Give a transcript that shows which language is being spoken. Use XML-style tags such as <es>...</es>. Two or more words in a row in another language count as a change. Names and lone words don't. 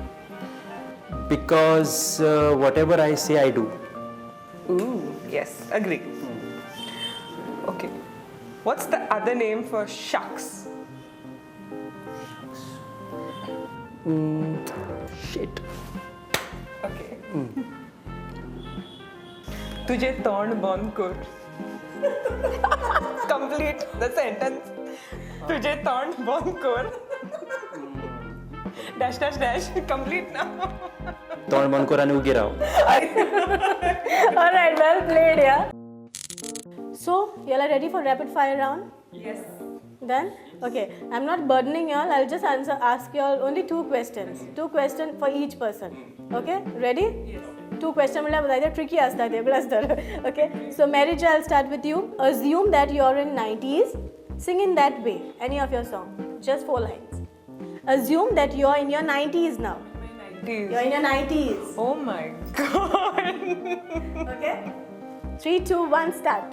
<en>Because whatever I say, I do. Ooh, yes. Agree. Okay. What's the other name for shucks? Shit.</en> <mr>Okay. तुझे तोंड बंद कर.</mr> <en>Complete the sentence.</en> <mr>तुझे तोंड बंद कर.</mr> <en>Dash. Complete now.</en> <mr>तोंड बंद कर आणि उगी राव.</mr> <en>All right. Well played, yeah. So, you all are ready for rapid fire round? Yes. Done? Okay. I'm not burdening you all. I'll just ask you all only 2 questions. 2 questions for each person. Okay? Ready? Yes.</en> <hi>2 questions मतलब बताइए tricky आस्ता है cluster. Okay?</hi> <en>So Marijo, I'll start with you. Assume that you're in 90s. Sing in that way. Any of your song. Just 4 lines. Assume that you're in your 90s now. My 90s. You're in your 90s. Oh my god. Okay? 3, 2, 1, start.</en>